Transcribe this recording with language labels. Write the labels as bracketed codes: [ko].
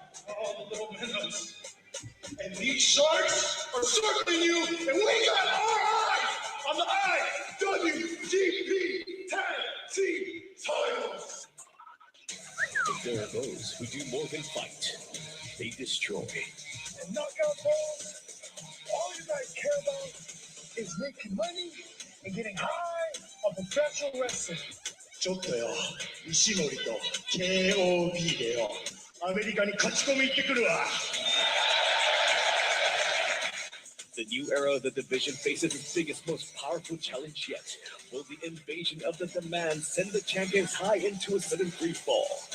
[en] Oh, the little minnows. And these sharks are circling you, and we got our eyes on the IWGP Tag Team titles. But there are those who do more than fight. They destroy. And knockout balls, all you guys care about is making money and getting high on professional wrestling. [ja] ちょっとよ、石森と KOB でよ、アメリカに勝ち込み行ってくるわ。 [en] The new era of the division faces its biggest, most powerful challenge yet. Will the invasion of the demand send the champions high into a sudden free fall?